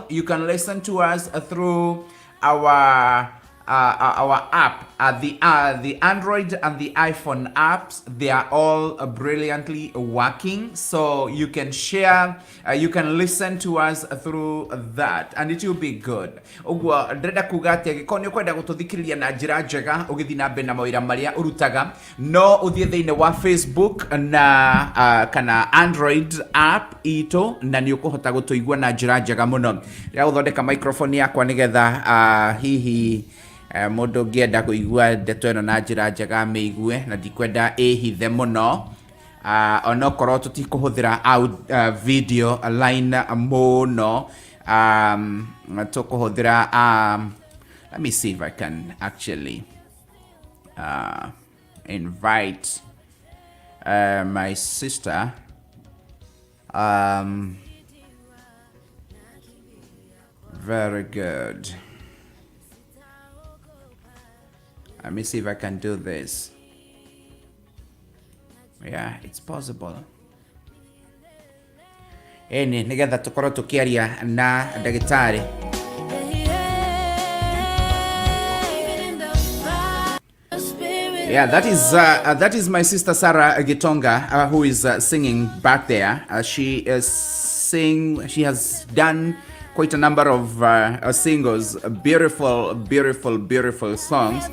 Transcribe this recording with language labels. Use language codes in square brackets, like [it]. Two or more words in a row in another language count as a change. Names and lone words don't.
[en] You can listen to us through our app. The Android and the iPhone apps, they are all brilliantly working. So you can share, you can listen to us through that, and it will be good. [ki] Ugwa ndrenda kuga ati gikonyo kwenda gututhikiriria na njira njega ugithi na mbere na mawira maria urutaga, no uthie thiine wa Facebook na kana Android app ito, na ni ukuhota gutuigua na njira njega muno. Ya guthondeka microphone yakwa nigetha hihi mundu ngienda kuigua ndeto ino na njira njega miigue na ndikwenda ihithe muno, onokorwo tutikuhuthira [en] video line [ki] muno, tukuhuthira [en] let me see if I can actually invite my sister. Very good. Let me see if I can do this. Yeah, it's possible. [ki] Eni nigetha tukorwo tukiaria na ndagitari. [en] Yeah, that is my sister Sarah Gitonga, who is singing back there. She has done quite a number of singles, beautiful, beautiful, beautiful songs.